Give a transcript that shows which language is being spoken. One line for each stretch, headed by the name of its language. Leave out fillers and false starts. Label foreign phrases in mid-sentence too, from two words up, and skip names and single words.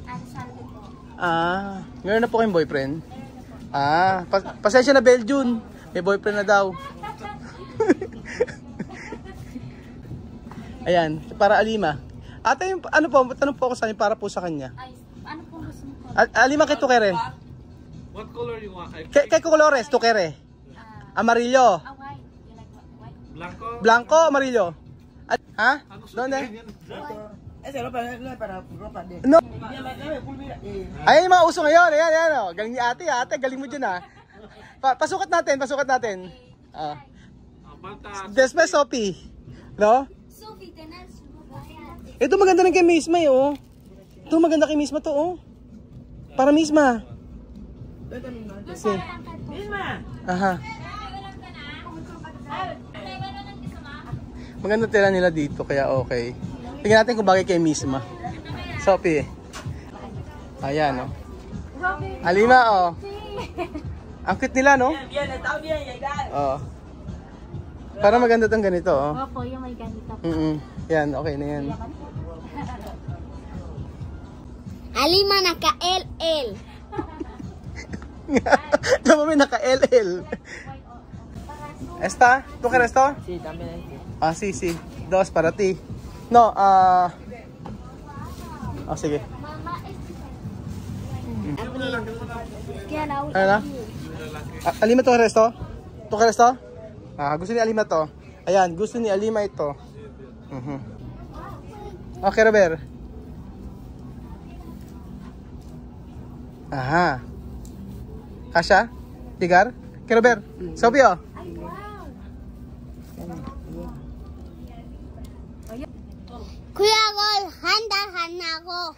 Filipino: Meron na po kayong boyfriend? Pasensya na Beljun. May boyfriend na daw. Ayan, para Alima. Ate, tanong po ako sa inyo para po sa kanya. Ay, ano po gusto mo po? Alima, kay Tukere.
English: What color you want?
Spanish: Kay Colores, Tukere. Amarillo.
English: White. You like white?
Spanish: Blanco? Blanco, amarillo. Ha? Donde? Ese ropa no es para ropa de... No.
Filipino: Ayan yung mga uso ngayon. Ayan, oh. Galing ni ate, galing mo dyan, Pasukat natin.
Spanish: Después, Sophie. No? Sophie, tenés.
Filipino: Ito maganda rin kay Misma, eh, oh. Ito maganda kay Misma to, oh. Para Misma.
Spanish: Sí. Misma. Aha.
Filipino: Maganda tira nila dito, kaya okay. Tingnan natin kung bagay kay Misma. Sophie. Ayan, oh. Alima, oh. Ang cute nila, no? Oo. Para maganda tong ganito, oh. Opo, yung may ganito. Yan, okay na yan. Alima naka-LL. Tama may naka-LL.
Spanish: Esta? ¿Tú quieres esto? Sí, también hay. Ah, sí, sí. Dos para ti. No,
Filipino: sige. Mama, Kaya na Ano na? Alima,
Spanish: ¿tú quieres esto? ¿Tú quieres esto?
Filipino: Gusto ni Alima to. Ayan, gusto ni Alima ito. Okay, Robert. Aha. Kasha? Tigar? Okay, Robert. Sophie, oh. Kuya Gol, handa ako.